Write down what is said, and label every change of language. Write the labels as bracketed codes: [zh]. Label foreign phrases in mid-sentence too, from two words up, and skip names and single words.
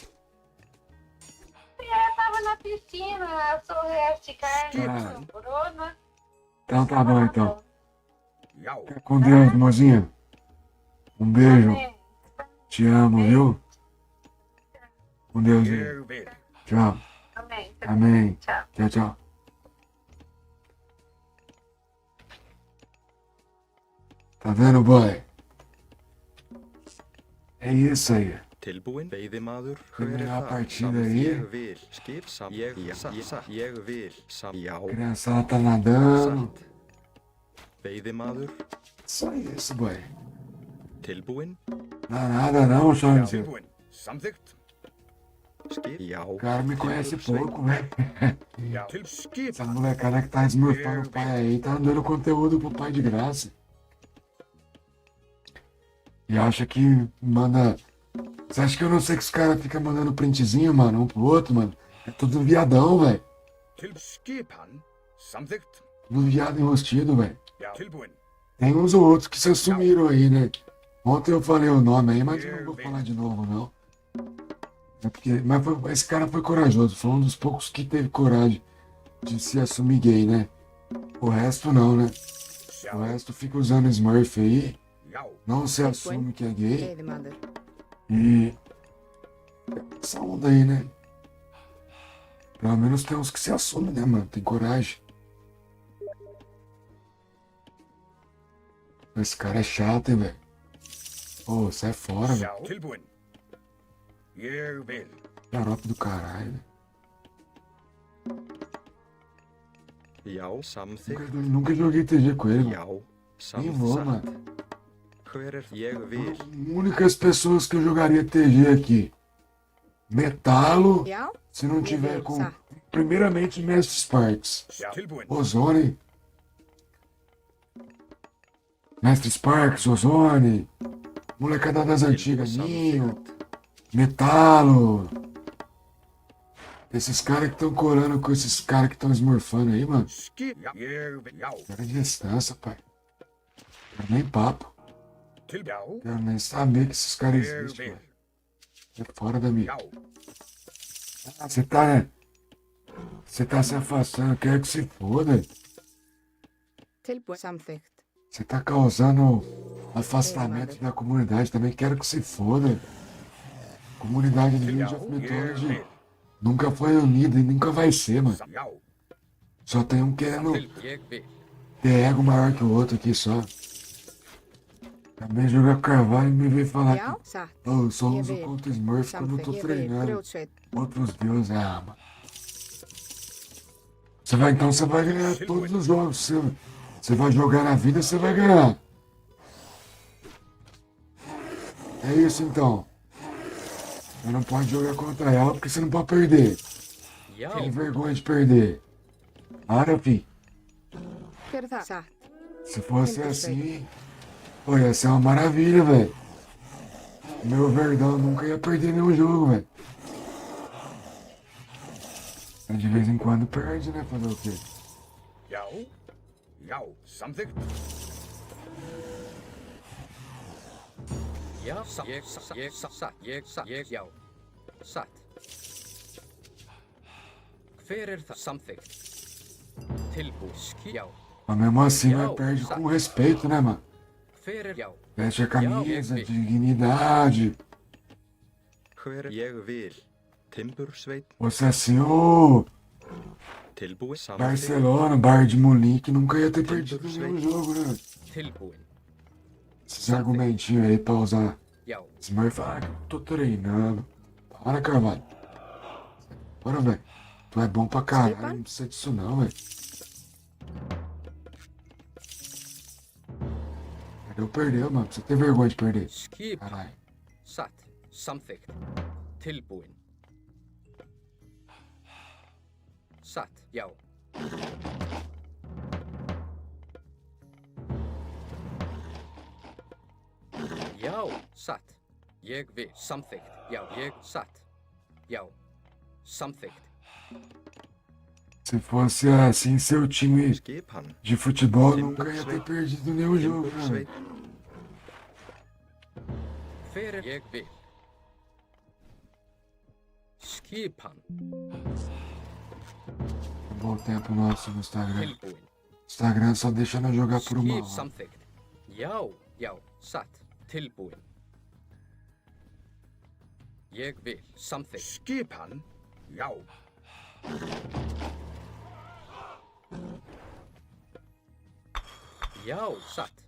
[pt] Eu tava na piscina, eu sou o resto de carne, Ah. sobrou, né? Então tá bom, então. Já. Fica com Deus, mozinha. Um beijo. Amém. Te amo, viu? Com Deus aí. [is] Ég vil. [pt] Tchau. Amém. Amém. Tchau. Tchau, tchau. Tá vendo, boy? É isso aí. [is] Tilbúin. Veiðimaður. [pt] Terminar a [is] Hver er [pt] partida [is] það? [pt] aí. [is] Ég vil. Skip sam. Ég vil. Sam. Já. [pt] A criançada tá nadando. [is] Satt. Veiðimaður. [pt] Só isso, boy. [is] Tilbúin. [pt] Não dá nada não, Cholinzeiro. [is] Tilbúin. Samþykkt. Skip. Já. [pt] O cara me conhece pouco, velho. [is] Já. Til skipa. [pt] Essa molecada que tá esmurfando o pai aí tá dando conteúdo pro pai de graça. E acha que manda. Você acha que eu não sei que os caras ficam mandando printzinho, mano, um pro outro, mano? É tudo viadão, velho. [is] Til skipan. Samþykkt. [pt] Tudo viado enrostido, velho. [is] Já. Tilbúin. [pt] Tem uns ou outros que se assumiram aí, né? Ontem eu falei o nome aí, mas eu não vou falar de novo, não. É porque, esse cara foi corajoso, foi um dos poucos que teve coragem de se assumir gay, né? O resto não, né? O resto fica usando Smurf aí, não se assume que é gay Lady Mother. e essa onda aí, né? Pelo menos tem uns que se assumem, né, mano? Tem coragem. Esse cara é chato, hein, velho? Ô, sai fora, velho. [is] Tilbúin. Ég vil. [pt] Xarope do caralho, [is] Já, samþykkt. [pt] Nunca joguei TG com ele, mano. [is] Já, [pt] Nem vou, [is] satt. [pt] mano. [is] Hver ég vil. [pt] Únicas pessoas que eu jogaria TG aqui. Metalo, [is] Já? [pt] se não tiver [is] vil, [pt] com... [is] satt. [pt] Primeiramente, Mestre Sparks. [is] Tilbúin. [pt] Ozone. Mestre Sparks, Ozone. Molecada das antigas, Ninho. Metalo. Esses caras que estão colando com esses caras que estão esmorfando aí, mano. [is] Skip. Ég vil. Já. [pt] Quero distância, pai. Quero nem papo. [is] Til. Já. [pt] Quero nem saber que esses caras [is] Ég [pt] existem, [is] vil. [pt] pai. É fora da minha. [is] Já. [pt] Ah, você tá, né? Você tá se afastando, quero que se foda. [is] Tilbúin. Samþykkt. [pt] Você tá causando afastamento da comunidade também, quero que se foda. Comunidade de Age of Mythology nunca foi unida e nunca vai ser, mano. [is] Já. [pt] Só tem um querendo [is] Jeg vil. [pt] ter ego maior que o outro aqui só. Também jogar carvalho e me veio falar [is] Já? [pt] que [is] Satt. [pt] eu só [is] Ég [pt] uso [is] vil. [pt] contra Smurf quando eu tô [is] Samþykkt. Ég vil. [pt] treinando [is] Grjótsveit. [pt] outros deuses. Ah, mano. Você vai ganhar todos os jogos. Você vai jogar na vida, você vai ganhar. É isso então. Você não pode jogar contra ela porque você não pode perder. [is] Já. [pt] Tem vergonha de perder. Para, fi. [is] Hver er það? Satt. [pt] Se fosse assim, pô, ia ser uma maravilha, velho. Meu Verdão nunca ia perder nenhum jogo, velho. Mas de vez em quando perde, né? Fazer o quê? [is] Já. Já. Samþykkt. Já. Jeg satt. Jeg já. Satt. Hver er það? Samþykkt. Tilbúin. Já. [pt] Mas mesmo assim, vai perde com respeito, né, mano? [is] Hver er já? [pt] Veste a camisa, dignidade. [is] Hver ég vil. Timbursveit. [pt] Você assim, ô, [is] Tilbúin. Samþykkt. [pt] Barcelona, Bar de Munique, nunca ia ter perdido nenhum jogo, né? [is] Tilbúin. [pt] Esses argumentinhos aí pra usar [is] Já. [pt] Smurf, ah, que eu tô treinando. Para, Carvalho. Bora, velho. Tu é bom pra caralho, não precisa disso não, velho. Perdeu, mano. Você tem vergonha de perder. [is] Skip. [pt] Caralho. [is] Satt. Samþykkt. Tilbúin. Satt. Já. Já. Satt. Ég vil. Samþykkt. Já. Ég satt. Já. Samþykkt. [pt] Se fosse assim, seu time [is] Skip hann. [pt] de futebol nunca ia ter perdido nenhum jogo, né? [is] Timbursveit. Hver er ég vil? Skipan. [pt] Um bom tempo nosso no Instagram. [is] Tilbúin. [pt] Instagram só deixa nós jogar por uma [is] Skip [pt] hora. [is] samþykkt. Já. Já. Satt. Tilbúin. Ég vil. Samþykkt. Skipan. Já. Já. Satt.